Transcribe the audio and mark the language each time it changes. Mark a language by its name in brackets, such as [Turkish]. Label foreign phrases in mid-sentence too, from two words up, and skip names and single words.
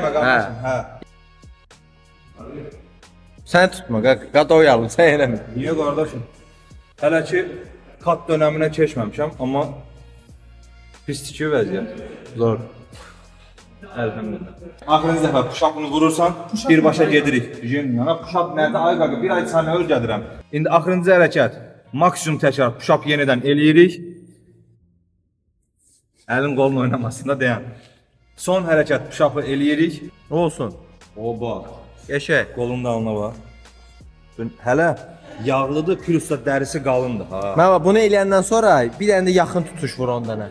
[Azerbaijani] Bir şey vermə qardaşım. Hə. Sən tutma, qada oyalım, sən eləmə. Niyə qardaşım? Hələ ki kat dönəminə keçməmişəm, amma pislikli vəziyyət. Zor. Əlbəttə. Axırıncı dəfə push-up'ını vurursan, birbaşa gedirik. Yana push-up nədir? Ay qaqa, bir ay sənə öyrədirəm. İndi axırıncı hərəkət. Maksimum təkrar push-up yenidən eləyirik. Əlin qolun oynamasında dayan. Son hərəkət push-up'ı eləyirik. Olsun. Oba. Qəşəng. Qolun da alına bax. Hələ yağlıdır, plus da dərisi qalındır ha. Mən bunu eləyəndən sonra bir dənə də yaxın tutuş vur ondan.